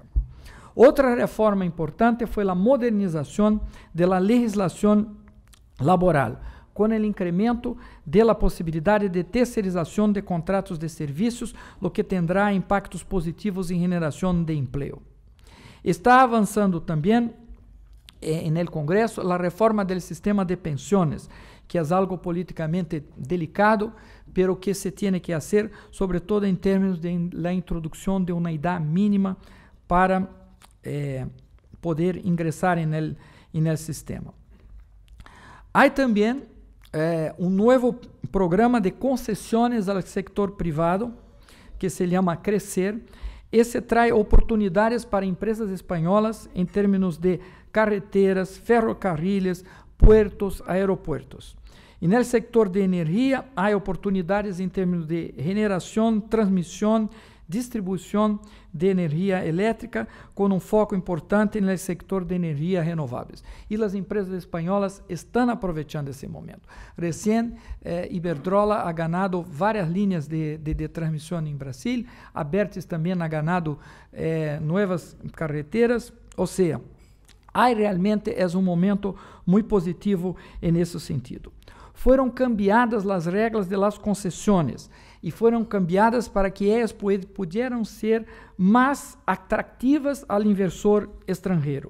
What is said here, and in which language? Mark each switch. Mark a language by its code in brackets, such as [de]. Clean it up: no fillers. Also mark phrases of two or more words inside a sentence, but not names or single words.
[es] Otra reforma importante fue la modernización de la legislación laboral, con el incremento de la posibilidad de tercerización de contratos de servicios, lo que tendrá impactos positivos en generación de empleo. Está avanzando también en el Congreso la reforma del sistema de pensiones, que é algo politicamente delicado, pero que se tiene que hacer, sobre todo en términos de la introducción de una edad mínima para poder ingresar en el sistema. Hay también un nuevo programa de concesiones al sector privado que se llama Crecer. Esse trae oportunidades para empresas [pt] espanholas em [es] términos de carreteras, ferrocarriles, puertos, aeropuertos. [pt] E no sector de energia, há oportunidades em termos de generação, transmissão, distribuição de energia elétrica, com foco importante no sector de energia renováveis. E as empresas espanholas estão aproveitando esse momento. Recém, Iberdrola [es] ha ganado [pt] várias linhas de transmissão em Brasil, Abertis também [es] ha ganado [pt] novas carreteras, ou seja, realmente é um momento muito positivo nesse sentido. Foram cambiadas as regras de las concessões e foram cambiadas para que elas pudieran ser mais atractivas ao inversor estrangeiro.